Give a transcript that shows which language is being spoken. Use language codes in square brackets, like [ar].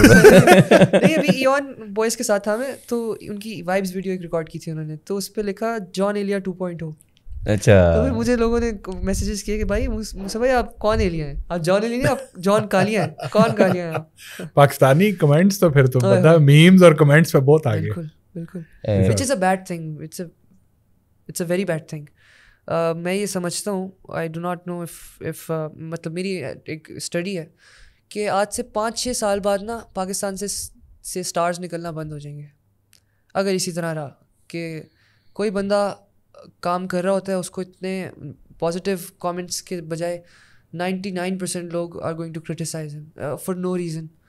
[ur] نہیں ابھی even boys کے ساتھ تھا میں, تو ان کی وائبس ویڈیو ایک ریکارڈ کی تھی انہوں نے, تو اس پہ لکھا جان ایلیا 2.0. اچھا, تو پھر مجھے لوگوں نے میسیجز کیے کہ بھائی موسیٰ بھائی آپ کون ایلیا ہیں, آپ جان ایلیا نہیں, آپ جان کالیا ہیں, کون کالیا ہیں آپ. پاکستانی کمنٹس تو پھر تو پتہ میمز اور کمنٹس پہ بہت آگے. بالکل بالکل, [en] which is a bad thing, [ur] it's a very bad thing. میں یہ سمجھتا ہوں, [en] I do not know if [ur] مطلب میری ایک اسٹڈی ہے کہ آج سے 5-6 سال بعد نا پاکستان سے اسٹارز نکلنا بند ہو جائیں گے اگر اسی طرح رہا, کہ کوئی بندہ کام کر رہا ہوتا ہے اس کو اتنے پازیٹیو کامنٹس کے بجائے 99% لوگ [en] are going to criticize him for no reason.